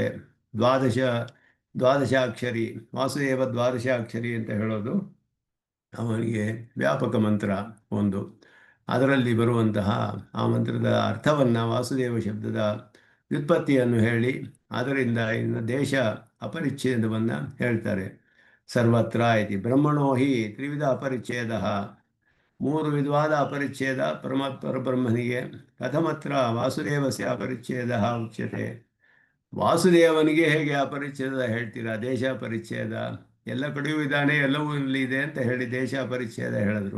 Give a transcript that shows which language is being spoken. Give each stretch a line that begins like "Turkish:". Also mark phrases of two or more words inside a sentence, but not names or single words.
Kannada: ದ್ವಾದಶ ದ್ವಾದಶಾಕ್ಷರಿ, ವಾಸುದೇವ ದ್ವಾದಶಾಕ್ಷರಿ ಅಂತ ಹೇಳೋದು ಅವನಿಗೆ ವ್ಯಾಪಕ ಮಂತ್ರ ಒಂದು. ಅದರಲ್ಲಿ ಬರುವಂತಹ ಆ ಮಂತ್ರದ ಅರ್ಥವನ್ನು, ವಾಸುದೇವ ಶಬ್ದದ ವ್ಯುತ್ಪತ್ತಿಯನ್ನು ಹೇಳಿ ಅದರಿಂದ ಇನ್ನು ದೇಶ ಅಪರಿಚ್ಛೇದವನ್ನು ಹೇಳ್ತಾರೆ.
Sanskrit: ಸರ್ವತ್ರ ಇತಿ ಬ್ರಹ್ಮಣೋ ಹಿ ತ್ರಿವಿಧ ಅಪರಿಚ್ಛೇದ.
Kannada: ಮೂರು ವಿಧವಾದ ಅಪರಿಚ್ಛೇದ ಪರಬ್ರಹ್ಮನಿಗೆ.
Sanskrit: ಕಥಮತ್ರ ವಾಸುದೇವಸ್ಯ ಅಪರಿಚ್ಛೇದ ಉಚ್ಯತೆ.
Kannada: ವಾಸುದೇವನಿಗೆ ಹೇಗೆ ಅಪರಿಚ್ಛೇದ ಹೇಳ್ತೀರಾ? ದೇಶ ಪರಿಚ್ಛೇದ ಎಲ್ಲ ಕಡೆಯೂ ಇದ್ದಾನೆ, ಎಲ್ಲವೂ ಇಲ್ಲಿ ಇದೆ ಅಂತ ಹೇಳಿ ದೇಶ ಪರಿಚ್ಛೇದ ಹೇಳಿದ್ರು.